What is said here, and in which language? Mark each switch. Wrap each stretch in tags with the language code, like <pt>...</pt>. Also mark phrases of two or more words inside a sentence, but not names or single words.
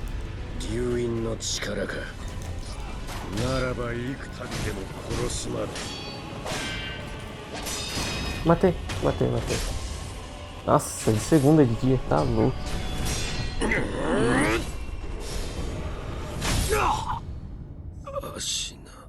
<ja>流因の力かならば幾度でも殺すまで</ja> <pt>Matei, matei, matei. Nossa, de segunda de dia. Tá louco. Ashina.</pt>